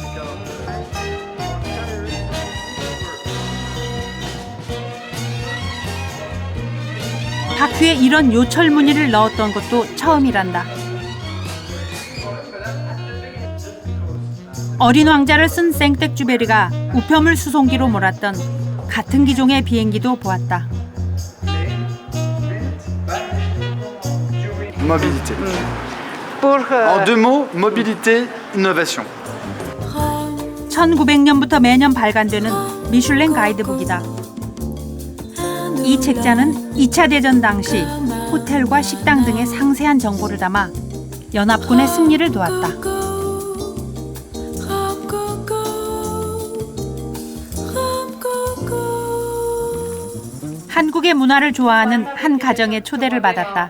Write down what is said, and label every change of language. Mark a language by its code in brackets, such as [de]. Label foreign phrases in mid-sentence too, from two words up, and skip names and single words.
[ko] 바퀴에 이런 요철 무늬를 넣었던 것도 처음이란다. 어린 왕자를 쓴 생텍쥐베리가 우편물 수송기로 몰았던 같은 기종의 비행기도 보았다. [fr] Mobilité. En deux mots, mobilité, innovation. [ko] 1900년부터 매년 발간되는 미슐랭 가이드북이다. 이 책자는 2차 대전 당시 호텔과 식당 등의 상세한 정보를 담아 연합군의 승리를 도왔다. 한국의 문화를 좋아하는 한 가정의 초대를 받았다.